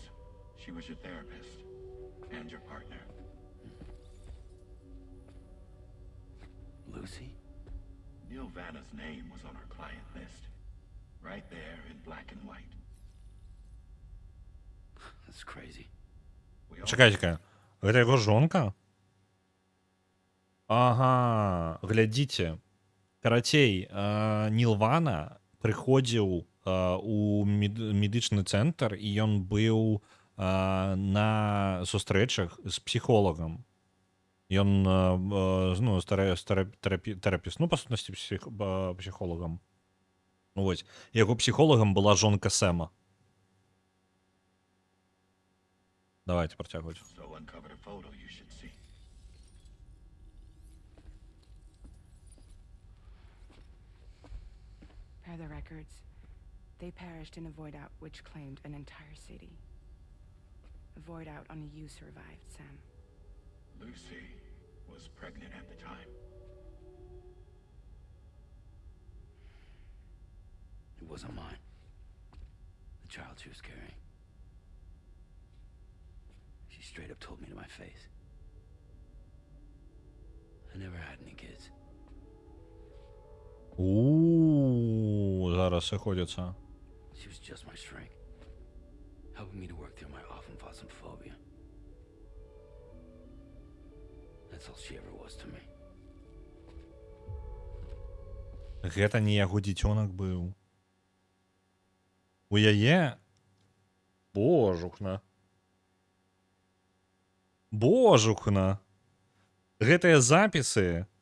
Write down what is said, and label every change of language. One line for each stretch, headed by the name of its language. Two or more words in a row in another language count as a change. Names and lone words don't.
English: She was your therapist and your partner. Lucy? Neil Vanna's name was on our client list. Right there in black and white. That's crazy.
Belarusian: Чакайце-ка, гэта яго жонка? Ага, глядзіце. Карацей, Нілвана прыходзіў у медычны цэнтр, і ён быў на сустрэчах з псіхолагам. Ён, ну, тэрапіст, ну, па сутнасці, псіхолагам. Ну, вось. Яго псіхолагам была жонка Сэма. Давайте працягваць.
English: Per the records, they perished in a void out which claimed an entire city. The void out on you survived, Sam. Lucy was pregnant at the time. It wasn't mine. The child she was carrying. She straight up told me to my face. I never had any kids.
Belarusian: Зараз сходяться.
English: She was just my shrink, helping me to work through my often phobia. That's all she ever was to me.
Belarusian: Гэта не яго дзіцёнак быў. У яе... Божухна. Божухна. Гэтыя запісы...